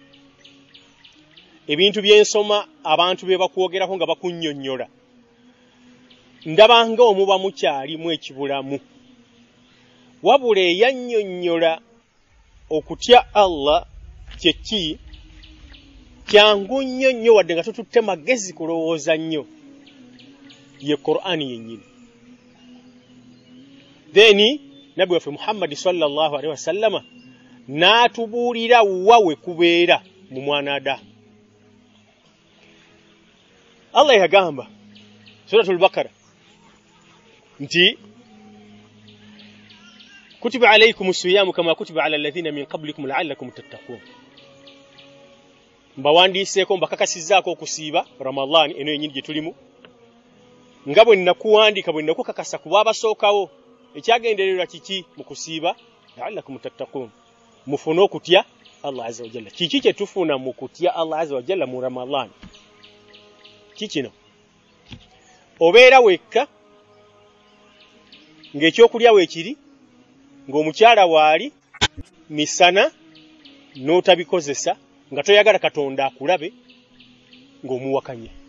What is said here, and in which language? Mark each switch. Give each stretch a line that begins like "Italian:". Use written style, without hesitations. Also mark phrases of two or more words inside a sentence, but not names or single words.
Ganda: ebintu byensoma abantu be bakwogeraho nga bakunnyonnyola ndabanga omuba mukyalimu ekibulamu wabula eyannyonnyola okutya Allah kyeki kyangu nnyo wadde nga tututte magezi kulowooza nnyo ye Qur'ani yennyini then Nabi waffe Muhammad
Arabic: صلى الله عليه وسلم
Ganda: n'atubuulira wawe kubeera mu mwanada Allah yagamba Suratul Baqara nti
Arabic: كتب عليكم الصيام كما كتب على الذين من قبلكم لعلكم تتقون
Ganda: mbawandiseeko mbakakasizaako okusiiba Ramadhan eno yennyini gye tulimu nga bwe nnakuwandika bwe nnakukakasa ku babasookawo ekyagendererwa kiki mu kusiiba
Arabic: لعلكم تتقون
Ganda: mufune okutya Allah
Arabic: عز وجل
Ganda: kiki kye tufuna mu kutya Allah
Arabic: عز وجل
Ganda: mu Ramadhan kikino obeera wekka ng'ekyokulya weekiri ng'omukyala waali misana n'otabikozesa nga toyagala Katonda akulabe ng'omuwakanye